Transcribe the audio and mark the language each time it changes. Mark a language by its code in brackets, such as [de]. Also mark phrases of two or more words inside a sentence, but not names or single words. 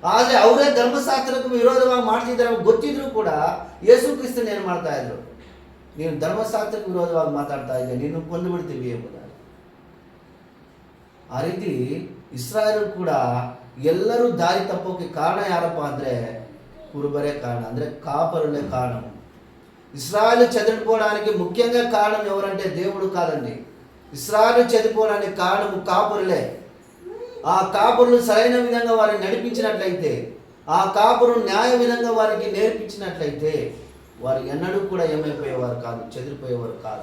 [kn] ಆದರೆ ಅವರೇ ಧರ್ಮಶಾಸ್ತ್ರಕ್ಕೆ ವಿರೋಧವಾಗಿ ಮಾಡ್ತಿದ್ದಾರೆ ಗೊತ್ತಿದ್ರು ಕೂಡ ಯೇಸು ಕ್ರಿಸ್ತನ್ ಏನು ಮಾಡ್ತಾ ಇದ್ರು, ನೀನು ಧರ್ಮಶಾಸ್ತ್ರಕ್ಕೆ ವಿರೋಧವಾಗಿ ಮಾತಾಡ್ತಾ ಇದ್ದೆ, ನೀನು ಕೊಂದು ಬಿಡ್ತೀವಿ ಎಂಬುದಾಗಿ. ಆ ರೀತಿ ಇಸ್ರಾಯೇಲ್ ಕೂಡ ಎಲ್ಲರೂ ದಾರಿ ತಪ್ಪೋಕೆ ಕಾರಣ ಯಾರಪ್ಪ ಅಂದರೆ [te] కురుబరే కారణం, [kn] ಅಂದರೆ [te] కాపరులే కారణం. ఇస్రాయేలు చెదిరిపోవడానికి ముఖ్యంగా కారణం ఎవరంటే దేవుడు కాదండి. ఇస్రాయేలు చెదిరిపోవడానికి కారణం కాపురులే. ఆ కాపురులు సరైన విధంగా వారిని నడిపించినట్లయితే, ఆ కాపురు న్యాయ విధంగా వారికి నేర్పించినట్లయితే వారు ఎన్నడూ కూడా ఏమైపోయేవారు కాదు, చెదిరిపోయేవారు కాదు.